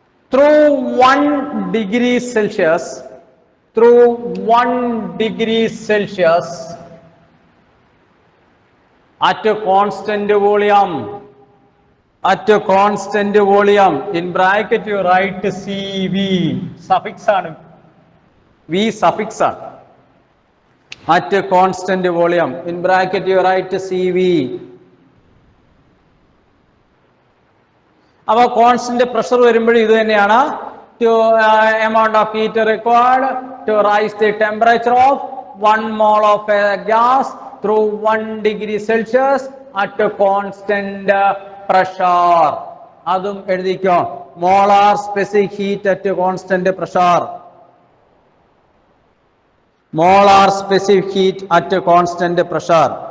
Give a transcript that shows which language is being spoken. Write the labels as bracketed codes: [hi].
[en] through 1 degree Celsius, through 1 degree Celsius at a constant volume, at a constant volume. In bracket you write CV, suffix ആണ്, V suffix ആണ്. At a constant volume, in bracket you write CV. [ml] അപ്പോൾ constant pressure വരുമ്പോൾ ഇത് തന്നെയാണ്. [en] to amount of heat required to rise the temperature of 1 mole of a gas through 1 degree Celsius at a constant pressure. [ml] അതും എഴുതിക്കോ, [en] Molar specific heat at constant pressure. Molar specific heat at a constant pressure.